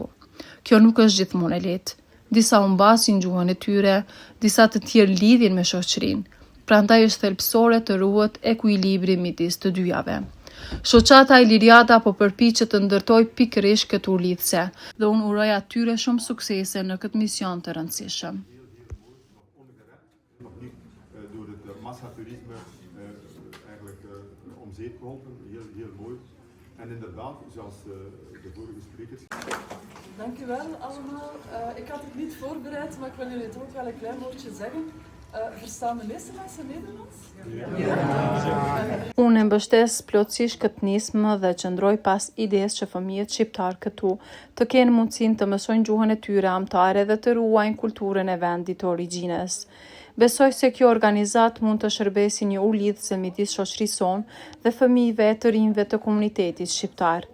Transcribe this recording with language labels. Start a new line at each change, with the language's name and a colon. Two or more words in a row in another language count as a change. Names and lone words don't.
Albanian: Kjo nuk është gjithmonë e lehtë. Disa humbasin gjuhën e tyre, disa të tjerë lidhin me shoqërinë. Prandaj është thelbësore të ruhet ekuilibri midis të dyjave. Shoqata Iliriata po përpiqet të ndërtojë pikërisht këtë ulidhse dhe unë uroj atyre shumë suksese në këtë mision të rëndësishëm.
Dutch: Door het massatoerisme eigenlijk om zeep geholpen, heel mooi. En inderdaad, zoals de vorige sprekers. Dank u wel allemaal. Ik had het niet voorbereid, maar ik wil jullie toch wel een klein woordje zeggen. Verstaan de meeste mensen Nederlands?
Albanian: Unë e mbështes plotësisht këtë nismë dhe qëndroj pas idesë që fëmijët shqiptar këtu të kenë mundësinë të mësojnë gjuhën e tyre amtare dhe të ruajnë kulturën e vendit të origjines. Besoj se kjo organizat mund të shërbesi një ulidhse midis shoqërisë sonë dhe fëmijëve të rinjve të komunitetit shqiptar.